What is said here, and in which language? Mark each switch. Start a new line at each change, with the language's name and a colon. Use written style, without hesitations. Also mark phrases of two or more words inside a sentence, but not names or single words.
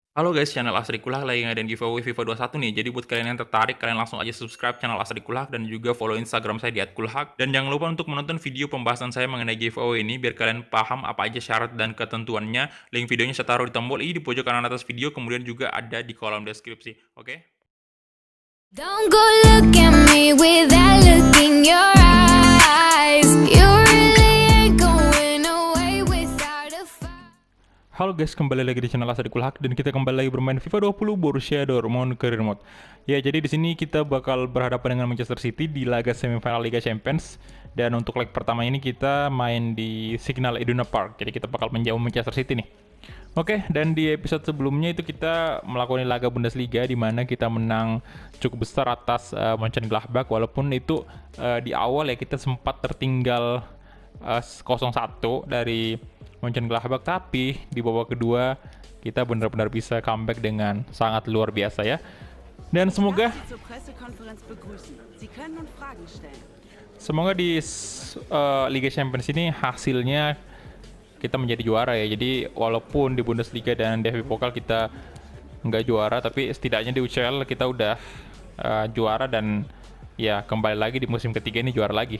Indonesian: Halo guys, channel Asri Kulak lagi ngadain giveaway FIFA 21 nih. Jadi buat kalian yang tertarik, kalian langsung aja subscribe channel Asri Kulak dan juga follow Instagram saya di @kulhak. Dan jangan lupa untuk menonton video pembahasan saya mengenai giveaway ini biar kalian paham apa aja syarat dan ketentuannya. Link videonya saya taruh di tombol i di pojok kanan atas video, kemudian juga ada di kolom deskripsi. Oke?
English: Don't go look at me with that look in your eyes. You really ain't going away without a fight.
Indonesian: Halo guys, kembali lagi di channel Asri Kulhak dan kita kembali lagi bermain FIFA 20 Borussia Dortmund Career Mode. Ya, jadi di sini kita bakal berhadapan dengan Manchester City di laga semifinal Liga Champions. Dan untuk leg pertama ini kita main di Signal Iduna Park. Jadi kita bakal menjauh Manchester City nih. Oke, dan di episode sebelumnya itu kita melakukan laga Bundesliga di mana kita menang cukup besar atas Mönchengladbach, walaupun itu di awal ya kita sempat tertinggal 0-1 dari Mönchengladbach, tapi di babak kedua kita benar-benar bisa comeback dengan sangat luar biasa ya. Dan semoga
German: Sie zur Pressekonferenz begrüßen. Sie können nun Fragen stellen.
Indonesian: semoga di Liga Champions ini hasilnya kita menjadi juara ya. Jadi walaupun di Bundesliga dan DFB Pokal kita nggak juara, tapi setidaknya di UCL kita udah juara dan ya kembali lagi di musim ketiga ini juara lagi.